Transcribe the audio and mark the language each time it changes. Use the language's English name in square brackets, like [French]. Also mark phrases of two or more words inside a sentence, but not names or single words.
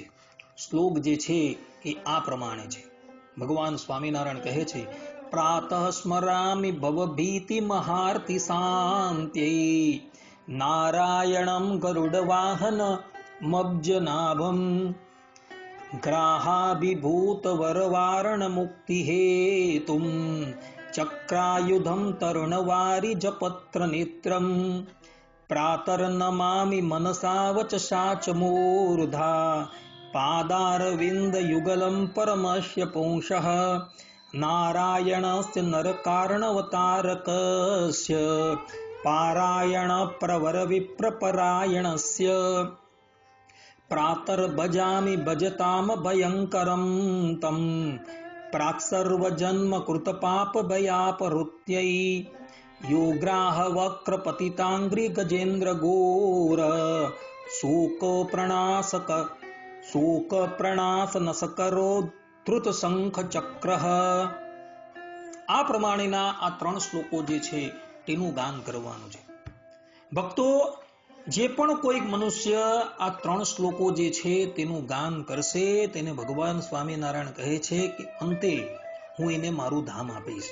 [Gujarati] શ્લોક જે છે એ આ પ્રમાણે છે. ભગવાન સ્વામિનારાયણ કહે છે [Sanskrit] प्रातः स्मरामि भवभीति महार्ति शांत्यै नारायणम गरुडवाहन मब्जनाभम ग्राहाभिभूत वरवारण मुक्ति हेतुम चक्रायुधम तरुणवारी जपत्र नेत्रम प्रातर्नमामि मनसा वचसा च मूर्धा पादारविन्द युगलं परमस्य पुंसः नारायणस्य नरकारणवतारकस्य पारायण प्रवर विप्रपरायणस्य प्रातर्भजामि भजताम भयङ्करं तं प्राक्सर्वजन्म कृतपापभयापहृत्यै योग्राह वक्र पतितांग्रि गजेन्द्र घोर शोक प्रणास नसकरो धृत शंख चक्र. [Gujarati] આ પ્રમાણેના આ 3 શ્લોકો જે છે તેનું ગાન કરવાનું છે. ભક્તો, જે પણ કોઈક મનુષ્ય આ 3 શ્લોકો જે છે તેનું ગાન કરશે તેને ભગવાન સ્વામિનારાયણ કહે છે કે અંતે હું એને મારું ધામ આપીશ.